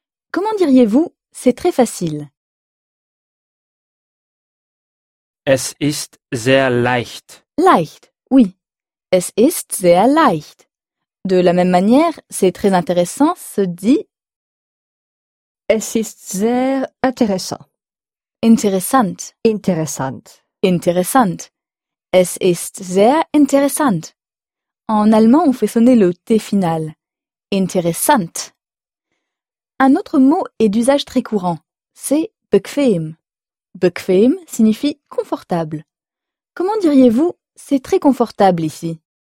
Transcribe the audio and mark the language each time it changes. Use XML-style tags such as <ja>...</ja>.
<fr>Comment diriez-vous c'est très facile?</fr> <de>Es ist sehr leicht. Leicht, oui. Es ist sehr leicht.</de> <fr>De la même manière, c'est très intéressant se dit</fr> <de>es ist sehr intéressant. Interessant. Interessant. Interessant. Es ist sehr interessant.</de> <fr>En allemand, on fait sonner le T final. Interessant. Un autre mot est d'usage très courant. C'est bequem. Bequem signifie confortable. Comment diriez-vous c'est très confortable ici?</fr>